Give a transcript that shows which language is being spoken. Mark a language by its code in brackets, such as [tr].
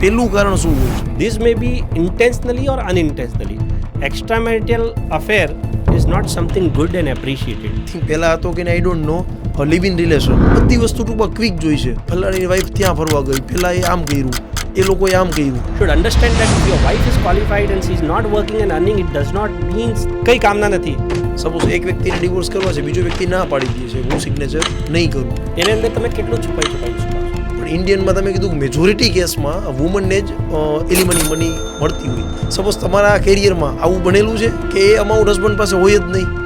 [gu] પેલું કારણ શું હોય? [en] This may be intentionally or unintentionally. Extra marital affair is not something good and appreciated. [gu] પહેલાં હતો કે [en] I don't know, [gu] live in relation બધી વસ્તુ ટૂંકમાં ક્વિક જોઈ છે. ફલાણીની વાઈફ ત્યાં ફરવા ગઈ, પહેલાં એ આમ કર્યું, એ લોકોએ આમ કર્યું. [en] should understand that if your wife is qualified and she is not working and earning, it does not means [gu] કઈ કામના નથી. સપોઝ એક વ્યક્તિને ડિવોર્સ કરવા છે, બીજો વ્યક્તિ ના પાડી દે છે, હું સિગ્નેચર નહીં કરું. એની અંદર તમે કેટલું છુપાઈ શકો. પણ ઇન્ડિયનમાં તમે કીધું મેજોરિટી કેસમાં વુમનને જ એલિમની મની મળતી હોય. સપોઝ તમારા કેરિયરમાં આવું બનેલું છે કે એ અમાઉન્ટ હસબન્ડ પાસે હોય જ નહીં,